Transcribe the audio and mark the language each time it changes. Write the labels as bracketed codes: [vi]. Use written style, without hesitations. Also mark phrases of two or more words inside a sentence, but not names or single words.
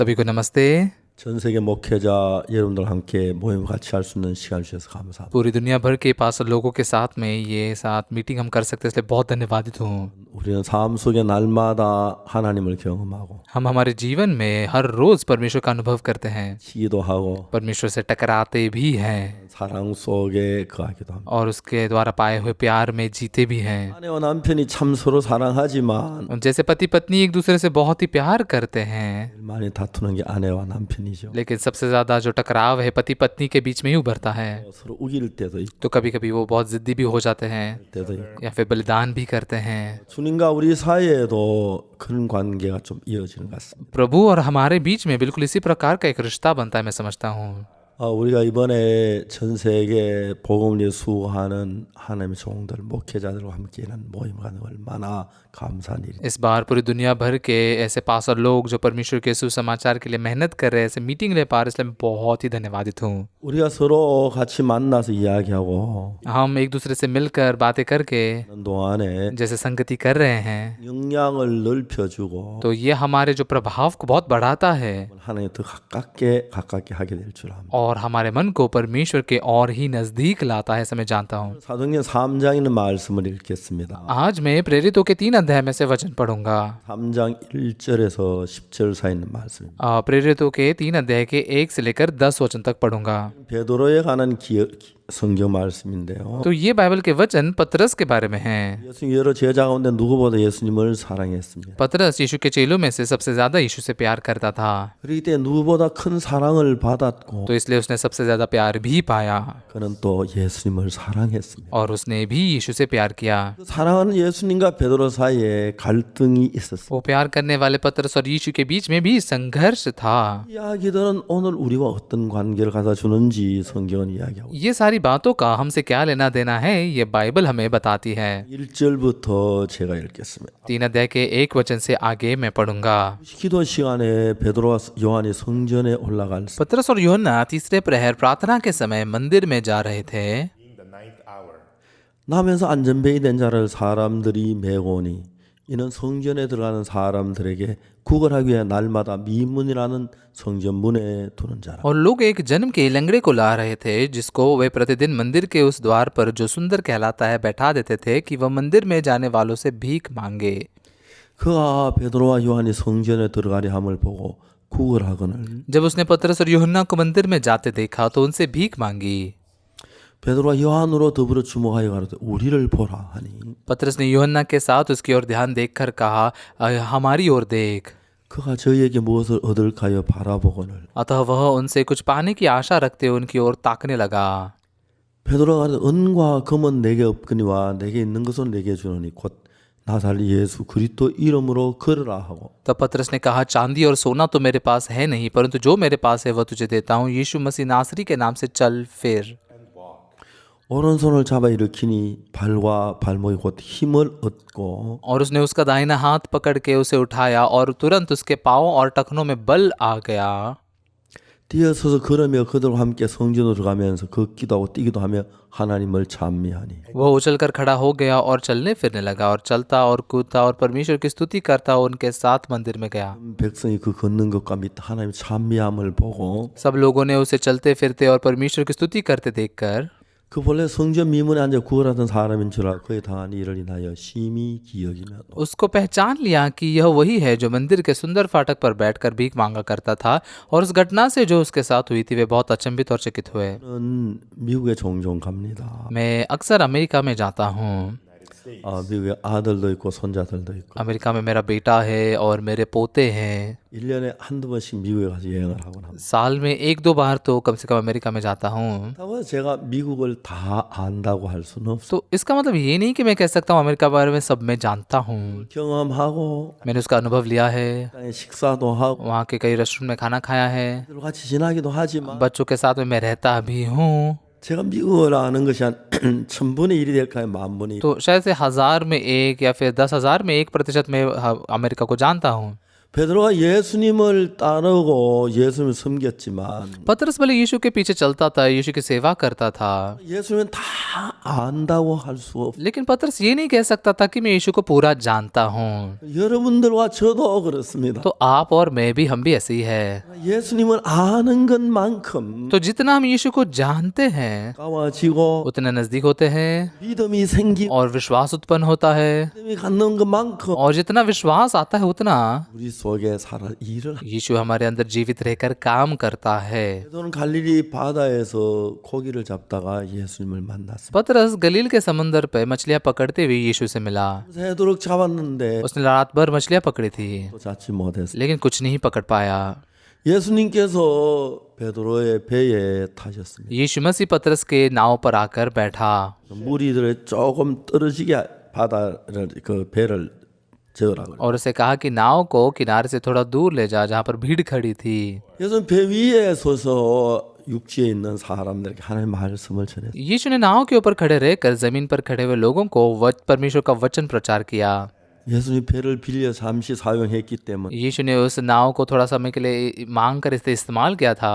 [hi] सभी को नमस्ते। [ko] 전 세계 목회자 여러분들 함께 모임 같이 할 수 있는 시간 주셔서 감사합니다. [hi] पूरी दुनिया भर के पास लोगों के साथ में ये साथ मीटिंग हम कर सकते हैं, इसलिए बहुत धन्यवादित हूँ। [ko] 우리는 삶 속에 날마다 하나님을 경험하고 [hi] हम हमारे जीवन में हर रोज परमेश्वर का अनुभव करते हैं, [ko] 기도하고 [hi] परमेश्वर से टकराते भी हैं [ko] 사랑 속에 거하기도 합니다. [hi] और उसके द्वारा पाए हुए प्यार में जीते भी हैं। [ko] 아내와 남편이 참 서로 사랑하지만 [hi] जैसे पति पत्नी एक दूसरे से बहुत ही प्यार करते हैं, [ko] 많이 다투는 게 아내와 남편이죠. [hi] लेकिन सबसे ज्यादा जो टकराव है पति पत्नी के बीच में ही उभरता है। [ko] 서로 우길 때도 있고 [hi] तो कभी कभी वो बहुत जिद्दी भी हो जाते हैं [ko] 때도 있고 [hi] या फिर बलिदान भी करते हैं। [ko] 주님과 우리 사이에도 그런 관계가 좀 이어지는 것 같습니다. [hi] प्रभु और हमारे बीच में बिल्कुल इसी प्रकार का एक रिश्ता बनता है, मैं समझता हूँ। [ko] 우리가 이번에 전 세계 복음을 수호하는 하나님의 종들, 목회자들과 함께하는 모임 가는 얼마나 감사한 일이. [hi] इस बार पूरी दुनिया भर के ऐसे पास्टर लोग जो परमेश्वर के सुसमाचार के लिए मेहनत कर रहे हैं, ऐसे मीटिंग ले पा रहे हैं, इसलिए मैं बहुत ही धन्यवादित हूँ। [ko] 우리가 서로 같이 만나서 이야기하고 [hi] हम एक दूसरे से मिलकर बातें करके [ko] 하는 동안에 [hi] जैसे संगति कर रहे हैं, [ko] 영향을 넓혀주고 [hi] तो ये हमारे जो प्रभाव को बहुत बढ़ाता है [ko] 하나님 더 가깝게 하게 될 줄 압니다. [hi] और हमारे मन को परमेश्वर के और ही नजदीक लाता है, ऐसा मैं जानता हूँ। [ko] 사도행전 3장에 있는 말씀을 읽겠습니다. [hi] आज मैं प्रेरितों के 3 अध्याय में से वचन पढ़ूंगा। [ko] 3장 1절에서 10절 사이 있는 말씀입니다. [hi] प्रेरितों के 3 अध्याय के 1 से लेकर 10 वचन तक पढ़ूंगा। [ko] 베드로에 관한 성경 말씀인데요. [hi] तो ये बाइबल के वचन पतरस के बारे में हैं। [ko] 예수님 여러 제자 가운데 누구보다 예수님을 사랑했습니다. [hi] पतरस यीशु के चेलों में से सबसे ज्यादा यीशु से प्यार करता था, [ko] 그렇기 때문에 누구보다 큰 사랑을 받았고 [hi] तो इसलिए उसने सबसे ज्यादा प्यार भी पाया [ko] 그는 또 예수님을 사랑했습니다. [hi] और उसने भी यीशु से प्यार किया। [ko] 사랑하는 예수님과 베드로 사이에 갈등이 있었습니다. [hi] वो प्यार करने वाले पतरस और यीशु के बीच में भी संघर्ष था। [ko] 이야기들은 오늘 우리와 어떤 관계를 갖다 주는지 성경은 이야기하고 [hi] ये सारी बातों का हमसे क्या लेना देना है, ये बाइबल हमें बताती है। [ko] 1절부터 제가 읽겠습니다. [hi] 3 अध्याय के 1 वचन से आगे मैं पढ़ूंगा। [ko] 기도 시간에 베드로와 요한이 성전에 올라갈 때 [hi] पतरस और यूहन्ना तीसरे प्रहर प्रार्थना के समय मंदिर में जा रहे थे। [ko] 나면서 안전벨이 된 자를 사람들이 메고 오니 이는 성전에 들어가는 사람들에게 구걸하기 위해 날마다 미문이라는 성전 문에 두는 자라. [hi] और लोग एक जन्म के लंगड़े को ला रहे थे, जिसको वे प्रतिदिन मंदिर के उस द्वार पर जो सुंदर कहलाता है बैठा देते थे कि वह मंदिर में जाने वालों से भीख मांगे। [ko] 그가 베드로와 요한이 성전에 들어가려 함을 보고 구걸하거늘 [hi] जब उसने पतरस और यूहन्ना को मंदिर में जाते देखा तो उनसे भीख मांगी। [ko] 베드로와 요한으로 더불어 주목하여 가로되 우리를 보라 하니 [hi] पतरस ने यूहन्ना के साथ उसकी ओर ध्यान देखकर कहा, हमारी ओर देख। [ko] 그가 저희에게 무엇을 얻을까 하여 바라보거늘 [hi] अतः वह उनसे कुछ पाने की आशा रखते हुए उनकी ओर ताकने लगा। [ko] 베드로가 가로되 은과 금은 내게 없거니와 내게 있는 것은 내게 주노니 곧 나사렛 예수 그리스도 이름으로 걸으라 하고 [hi] तब पतरस ने कहा, चांदी और सोना तो मेरे पास है नहीं, परंतु जो मेरे पास है वह तुझे देता हूँ। यीशु मसीह नासरी के नाम से चल फिर। [ko] 오른손을 잡아 일으키니 발과 발목이 곧 힘을 얻고 [hi] और उसने उसका दाहिना हाथ पकड़ के उसे उठाया और तुरंत उसके पाँव और टखनों में बल आ गया। [ko] 뛰어서서 걸으며 그들과 함께 성전으로 들어가면서 걷기도 하고 뛰기도 하며 하나님을 찬미하니 [hi] वह उछलकर खड़ा हो गया और चलने फिरने लगा और चलता और कूदता और परमेश्वर की स्तुति करता उनके साथ मंदिर में गया। [ko] 백성이 그 걷는 것과 및 하나님의 찬미함을 보고 [hi] सब लोगों ने उसे चलते फिरते और परमेश्वर की स्तुति करते देखकर [ko] 그 본래 성전 미문에 앉아 구걸하던 사람인 줄 알고 그에 당한 일을 인하여 심히 기억이며 [hi] उसको पहचान लिया कि यह वही है जो मंदिर के सुंदर फाटक पर बैठकर भीख मांगा करता था, और उस घटना से जो उसके साथ हुई थी वे बहुत अचंभित और चकित हुए। [ko] 저는 미국에 종종 갑니다. [hi] मैं अक्सर अमेरिका में जाता हूँ। [ko] 미국에 아들도 있고 손자들도 있고 [hi] अमेरिका में मेरा बेटा है और मेरे पोते हैं। [ko] 1년에 한두 번씩 미국에 가서 여행을 하곤 합니다. [hi] साल में 1-2 बार तो कम से कम अमेरिका में जाता हूँ। [ko] 다만 제가 미국을 다 안다고 할 수는 없어요. [hi] तो इसका मतलब ये नहीं कि मैं कह सकता हूँ अमेरिका के बारे में सब मैं जानता हूँ। [ko] 경험하고 [hi] मैंने उसका अनुभव लिया है, [ko] 식사도 하고 [hi] वहाँ के कई रेस्टोरेंट में खाना खाया है, [ko] 같이 지나기도 하지만 [hi] बच्चों के साथ में मैं रहता भी हूँ। [ko] 제가 미국을 아는 것이 한 1000분의 1이 될까요? 10,000분의 1. [hi] तो शायद से 1000 में 1 या फिर 10,000 में 1% में अमेरिका को जानता हूँ। [ko] 베드로가 예수님을 따르고 예수님을 섬겼지만 [hi] पतरस भले यीशु के पीछे चलता था, यीशु की सेवा करता था, [ko] 예수님은 다 안다고 할 수 없. [hi] लेकिन पतरस ये नहीं कह सकता था कि मैं यीशु को पूरा जानता हूँ। [ko] 여러분들과 저도 그렇습니다. [hi] तो आप और मैं भी, हम भी ऐसे ही है। [ko] 예수님을 아는 것만큼 [hi] तो जितना हम यीशु को जानते हैं [ko] 가까워지고 [hi] उतने नजदीक होते हैं [ko] 믿음이 생기고 [hi] और विश्वास उत्पन्न होता है, [ko] 믿음이 갖는 것만큼 [hi] और जितना विश्वास आता है उतना [ko] 우리 속에 살아 일을. [hi] यीशु हमारे अंदर जीवित रहकर काम करता है। [ko] 베드로는 갈릴리 바다에서 고기를 잡다가 예수님을 만났습니다. [hi] पतरस गलील के समंदर पे मछलियां पकड़ते हुए यीशु से मिला। [ko] 새도록 잡았는데 [hi] उसने रात भर मछलियां पकड़ी थी, [ko] 또 잡지 못했어요. [hi] लेकिन कुछ नहीं पकड़ पाया। [ko] 예수님께서 베드로의 배에 타셨습니다. [hi] यीशु मसीह पतरस के नाव पर आकर बैठा [ko] 물이 들어 조금 떨어지게 바다를 그 배를 저으라고. [hi] और उसे कहा कि नाव को किनारे से थोड़ा दूर ले जा, जहाँ पर भीड़ खड़ी थी। [ko] 예수님 배 위에 서서 육지에 있는 사람들에게 하나님의 말씀을 전했어요. [hi] यीशु ने नाव के ऊपर खड़े रहकर जमीन पर खड़े हुए लोगों को परमेश्वर का वचन प्रचार किया। [ko] 예수님 배를 빌려 잠시 사용했기 때문에 [hi] यीशु ने उस नाव को थोड़ा समय के लिए मांग कर इसे इस्तेमाल किया था,